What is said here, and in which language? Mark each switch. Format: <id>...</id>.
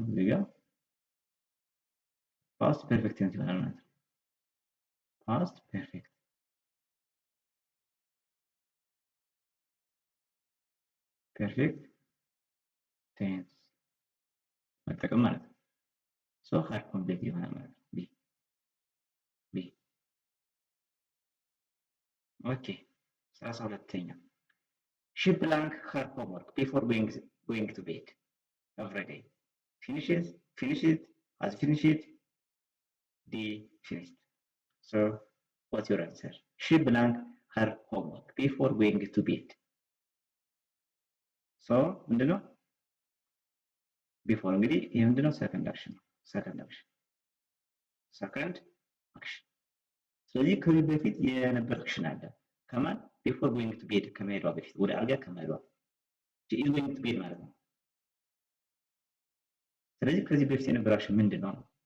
<am>እዚህ ጋር ፓስት ፐርፌክት ቴንስ ይሆናል ማለት ነው። ፓስት ፐርፌክት ቴንስ መጠቀም ማለት ነው። ሶ ሃድ ኮምፕሊት ይሆናል ማለት ነው። ቢ ኦኬ 32ኛ ሺ ብላንክ</am> <en>her homework before going to bed every day. Finishes, has finished, D finished. So what's your answer? She blank her homework before going to bed.</en> <am>So ምንድነው? ቢፎር እንግዲህ ይህ ምንድነው? ሰከንድ አክሽን ነው። ሰከንድ አክሽን ሰከንድ አክሽን። ስለዚህ ከዚህ በፊት የነበረ አክሽን አለ። ከማን?</am> <en>ቢፎር ጎይንግ ቱ ቤድ</en> <am>ከመሄዷ በፊት ወደ አልጋ ከመሄዷ</am> <en>ኢዝ ጎይንግ ቱ ቤድ</en> <am>ማለት ነው። ስለዚህ ከዚህ በፊት የነበረ አክሽን ምንድን ነው?</am>